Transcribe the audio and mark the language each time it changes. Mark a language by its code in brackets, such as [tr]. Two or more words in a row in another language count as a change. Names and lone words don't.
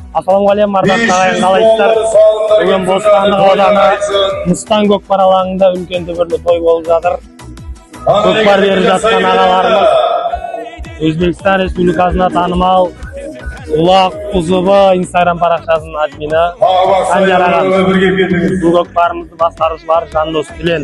[kk] Assalamualaikum ardaqtagan qalaysilar. Bugun Bostandıq audаны Mustang Көкпар алаңында үлкен дүбірлі той болып жатыр. Көкпар беріп жатқан ағаларымыз Өзбекстан Республикасына танымал Улақ Ұзыбы Instagram парақшасының админи Санжар ағамыз. Бұл көкпарымызды басқарушылар Жандос Тілен.